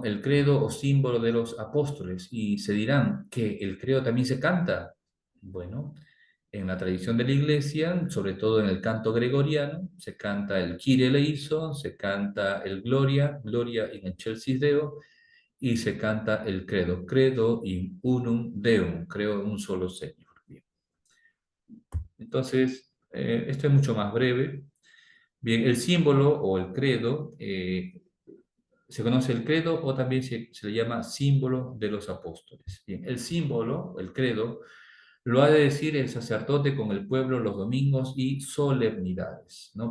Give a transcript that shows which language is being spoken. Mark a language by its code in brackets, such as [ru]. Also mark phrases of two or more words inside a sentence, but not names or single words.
[es] El credo o símbolo de los apóstoles. Y se dirán que el credo también se canta. Bueno, en la tradición de la iglesia, sobre todo en el canto gregoriano, se canta el Kyrie eleison, se canta el Gloria, [la] Gloria in excelsis Deo, [es] y se canta el credo, [la] credo in unum Deum, [es] creo en un solo Señor. Bien. Entonces, esto es mucho más breve. Bien, el símbolo o el credo, se conoce el credo o también se le llama símbolo de los apóstoles. Bien, el símbolo, el credo, lo ha de decir el sacerdote con el pueblo los domingos y solemnidades, ¿no?